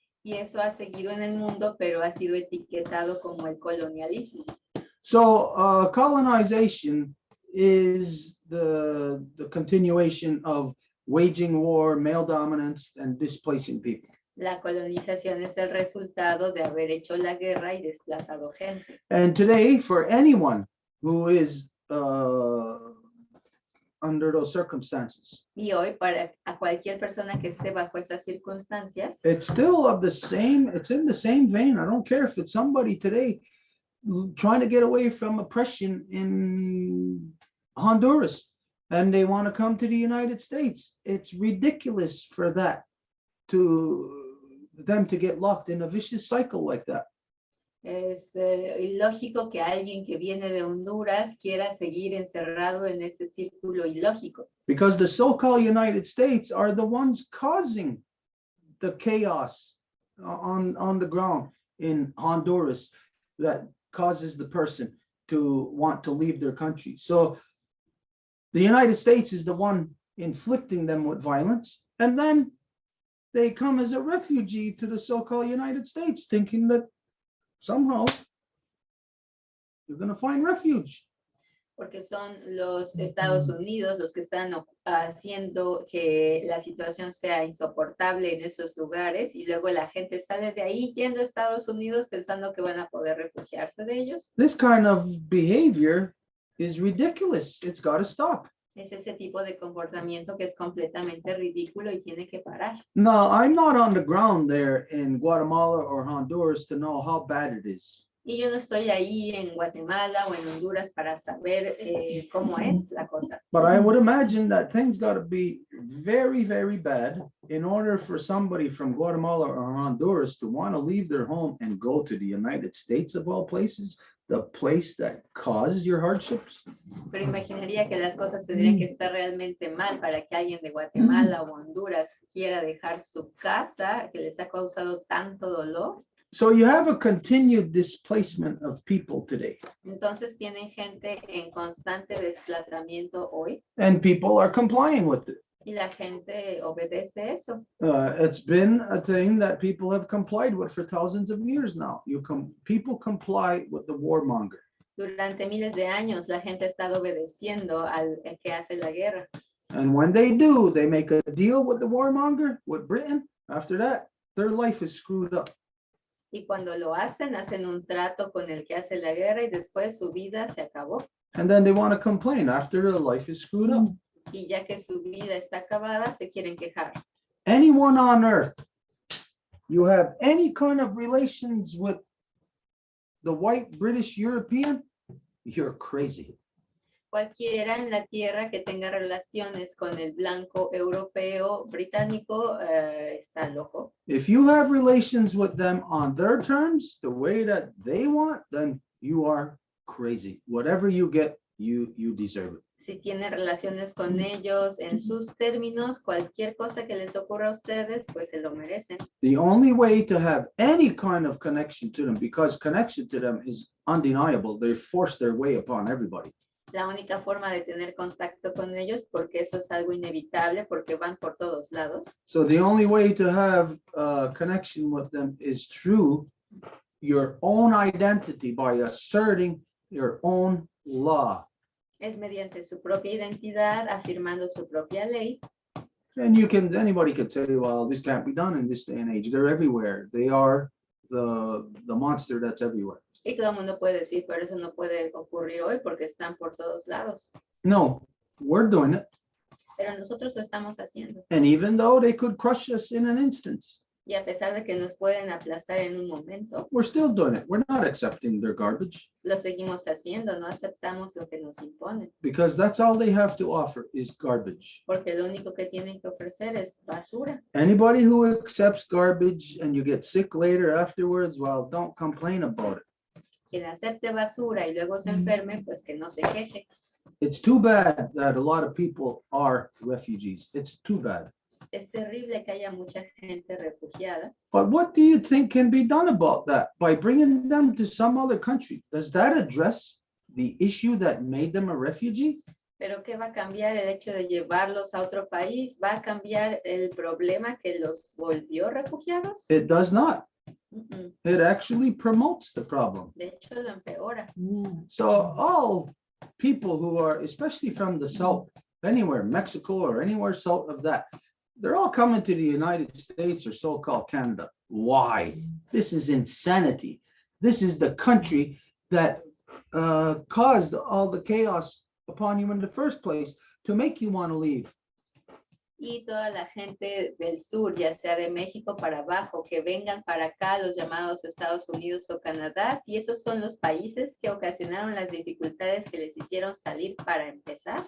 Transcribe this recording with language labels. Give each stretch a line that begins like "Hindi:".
Spanish: Y eso ha seguido en el mundo, pero ha sido etiquetado como el colonialismo.
English: So colonization is the continuation of waging war, male dominance, and displacing people.
Spanish: La colonización es el resultado de haber hecho la guerra y desplazado gente.
English: And today, for anyone who is under those circumstances,
Spanish: Y hoy, para a cualquier persona que esté bajo esas circunstancias,
English: it's still of the same, it's in the same vein. I don't care if it's somebody today trying to get away from oppression in Honduras and they want to come to the United States. It's ridiculous for that, to them to get locked in a vicious cycle like that.
Spanish: es ilógico que alguien que viene de Honduras quiera seguir encerrado en ese círculo ilógico.
English: Because the so-called United States are the ones causing the chaos on the ground in Honduras that causes the person to want to leave their country. So the United States is the one inflicting them with violence, and then they come as a refugee to the so-called United States, thinking that somehow you're going to find refuge.
Spanish: Porque son los Estados Unidos los que están haciendo que la situación sea insoportable en esos lugares y luego la gente sale de ahí yendo a Estados Unidos pensando que van a poder refugiarse de ellos.
English: This kind of behavior is ridiculous. It's got to stop.
Spanish: Es ese tipo de comportamiento que es completamente ridículo y tiene que parar.
English: No, I'm not on the ground there in Guatemala or Honduras to know how bad it is.
Spanish: Y yo no estoy ahí en Guatemala o en Honduras para saber cómo es la cosa.
English: But I would imagine that things got to be very, very bad in order for somebody from Guatemala or Honduras to want to leave their home and go to the United States of all places, the place that caused your hardships.
Spanish: Pero imaginaría que las cosas tendrían que estar realmente mal para que alguien de Guatemala o Honduras quiera dejar su casa que les ha causado tanto dolor.
English: So you have a continued displacement of people today,
Spanish: Entonces tienen gente en constante desplazamiento hoy
English: and people are complying with it.
Spanish: y la gente obedece eso.
English: It's been a thing that people have complied with for thousands of years now. People comply with the warmonger.
Spanish: Durante miles de años la gente ha estado obedeciendo al que hace la guerra.
English: And when they do, they make a deal with the warmonger, with Britain. After that, their life is screwed up.
Spanish: Y cuando lo hacen un trato con el que hace la guerra y después su vida se acabó.
English: And then they want to complain after their life is screwed up.
Spanish: Y ya que su vida está acabada, se quieren quejar.
English: Anyone on earth, you have any kind of relations with the white British European, you're crazy.
Spanish: Cualquiera en la tierra que tenga relaciones con el blanco europeo británico está loco.
English: If you have relations with them on their terms, the way that they want, then you are crazy. Whatever you get, you deserve it.
Spanish: Si tienen relaciones con ellos en sus términos, cualquier cosa que les ocurra a ustedes, pues se lo merecen.
English: The only way to have any kind of connection to them, because connection to them is undeniable, they force their way upon everybody.
Spanish: La única forma de tener contacto con ellos, porque eso es algo inevitable, porque van por todos lados.
English: So the only way to have a connection with them is through your own identity, by asserting your own law.
Spanish: Es mediante su propia identidad, afirmando su propia ley.
English: And anybody could say, well, this can't be done in this day and age. They're everywhere. They are the monster that's everywhere.
Spanish: Y todo el mundo puede decir, pero eso no puede ocurrir hoy porque están por todos lados.
English: No, we're doing it.
Spanish: Pero nosotros lo estamos haciendo.
English: And even though they could crush us in an instance,
Spanish: Y a pesar de que nos pueden aplastar en un momento,
English: we're still doing it. We're not accepting their garbage,
Spanish: lo seguimos haciendo, no aceptamos lo que nos imponen,
English: because that's all they have to offer is garbage.
Spanish: porque lo único que tienen que ofrecer es basura.
English: Anybody who accepts garbage and you get sick later afterwards, well, don't complain about it.
Spanish: Quien acepte basura y luego se enferme, pues que no se queje.
English: It's too bad that a lot of people are refugees. It's too bad.
Spanish: Es terrible que haya mucha gente refugiada,
English: But what do you think can be done about that? By bringing them to some other country? Does that address the issue that made them a refugee?
Spanish: pero ¿qué va a cambiar el hecho de llevarlos a otro país? ¿Va a cambiar el problema que los volvió refugiados?
English: It does not. Mm-mm. It actually promotes the problem.
Spanish: De hecho, lo empeora. Yeah.
English: So all people who are, especially from the south, anywhere, Mexico or anywhere south of that, they're all coming to the United States or so-called Canada. Why? This is insanity. This is the country that caused all the chaos upon you in the first place to make you want to leave.
Spanish: Y toda la gente del sur, ya sea de México para abajo, que vengan para acá, los llamados Estados Unidos o Canadá, si esos son los países que ocasionaron las dificultades que les hicieron salir para empezar.